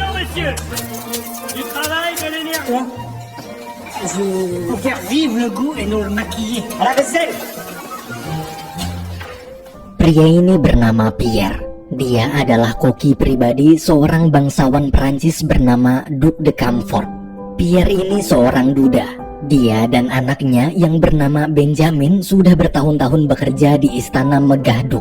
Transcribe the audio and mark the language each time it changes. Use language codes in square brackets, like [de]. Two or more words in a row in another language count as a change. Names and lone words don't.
[fr] monsieur. Du travail, de l'énergie. Quoi? Pour faire vivre le goût et nous le maquiller. À la vaisselle. [id] Pria ini bernama Pierre. Dia adalah koki pribadi seorang bangsawan Prancis bernama Duc de Camfort. Pierre ini seorang duda. Dia dan anaknya yang bernama Benjamin sudah bertahun-tahun bekerja di istana megah Duc.